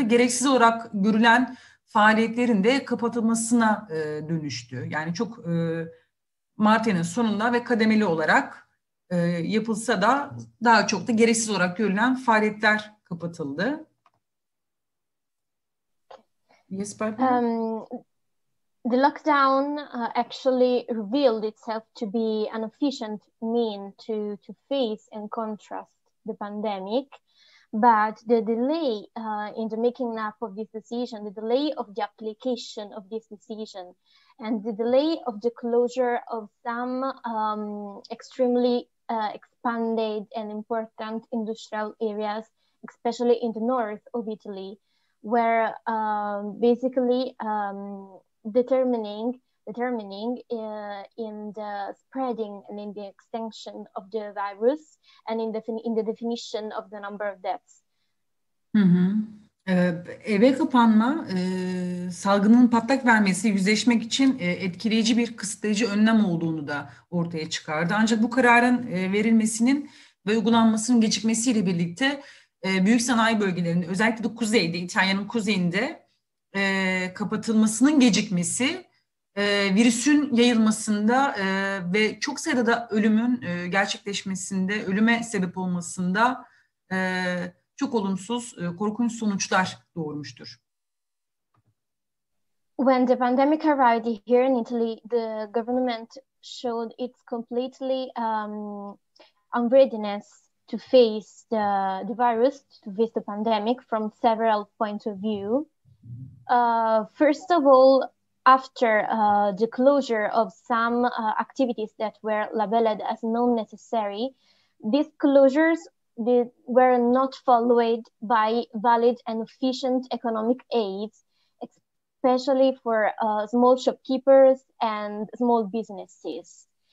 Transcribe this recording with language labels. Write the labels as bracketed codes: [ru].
[tr] Gereksiz olarak görülen faaliyetlerin de kapatılmasına dönüştü. Yani çok Mart ayının sonunda ve kademeli olarak yapılsa da daha çok da gereksiz olarak görülen faaliyetler kapatıldı. [en] Yes, Barbara? The lockdown actually revealed itself to be an efficient mean to face and contrast the pandemic, but the delay in the making up of this decision, the delay of the application of this decision, and the delay of the closure of some extremely expanded and important industrial areas, especially in the north of Italy, were basically determining in the spreading and in the extension of the virus and in the definition of the number of deaths. Hı hı. [tr] Eve kapanma, salgının patlak vermesi yüzleşmek için etkileyici bir kısıtlayıcı önlem olduğunu da ortaya çıkardı. Ancak bu kararın verilmesinin ve uygulanmasının gecikmesiyle birlikte büyük sanayi bölgelerinde, özellikle de kuzeyde, İtalya'nın kuzeyinde kapatılmasının gecikmesi virüsün yayılmasında ve çok sayıda da ölümün gerçekleşmesinde, ölüme sebep olmasında çok olumsuz, korkunç sonuçlar doğurmuştur. [en] When the pandemic arrived here in Italy, the government showed its completely unreadiness to face the virus, to face the pandemic from several points of view. First of all, after the closure of some activities that were labeled as non-necessary, these closures were not followed by valid and efficient economic aids, especially for small shopkeepers and small businesses.